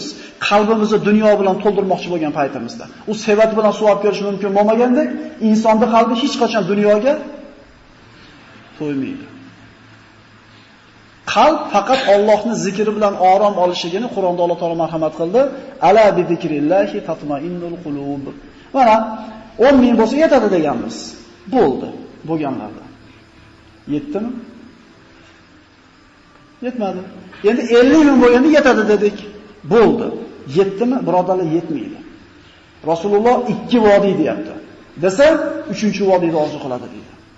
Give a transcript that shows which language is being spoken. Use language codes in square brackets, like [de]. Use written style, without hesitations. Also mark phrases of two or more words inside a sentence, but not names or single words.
[uz] Qalbimizni dunyo bilan to'ldirmoqchi bo'lgan paytimizda. U sevat bilan suv olib kelish mumkin bo'lmagandek, insonning qalbi hech qachon dunyoga to'ymaydi. Qalb faqat Allohning zikri bilan orom olishigini Qur'onda Alloh taolo marhamat qildi. [ar] ألا بذكر الله تطمئن القلوب. [uz] Mana 10 ming bo'lsa yetadi deganmiz. Bo'ldi, bo'lganlarda. Yetdimi? Yetmadi. Endi 50 ming bo'lganda yetadi dedik. Bo'ldi. Yetdimi? Birodarlar, yetmaydi. Rasululloh 2 vodiy deyapti. Desa, 3-vodiyda orzu qiladi deydi.